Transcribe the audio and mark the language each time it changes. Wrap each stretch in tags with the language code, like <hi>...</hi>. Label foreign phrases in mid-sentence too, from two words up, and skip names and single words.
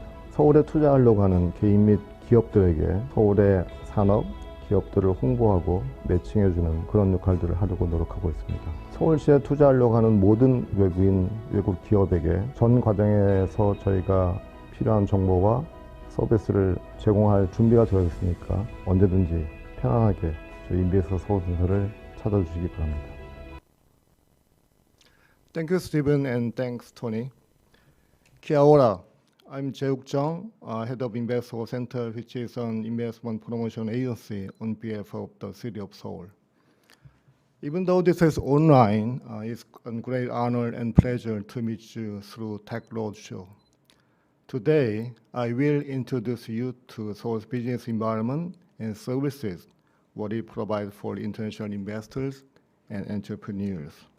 <ko>서울에 투자하려고 하는 개인 및 기업들에게 서울의 산업, 기업들을 홍보하고 매칭해주는 그런 역할들을 하려고 노력하고 있습니다. 서울시에 투자하려고 하는 모든 외국 기업에게 전 과정에서 저희가 필요한 정보와 서비스를 제공할 준비가 되어 있으니까 언제든지 편안하게 저희 인베스트 서울센터를 찾아주시기 바랍니다.</ko> <en>Thank you, Stephen, and thanks, Tony.</en> <mi>Kia ora.</mi> <en>I'm Jae-wook Jung, head of Invest Seoul Center, which is an investment promotion agency on behalf of the city of Seoul. Even though this is online, it's a great honor and pleasure to meet you through Tech Roadshow. Today, I will introduce you to Seoul's business environment and services, what it provides for international investors and entrepreneurs.</en>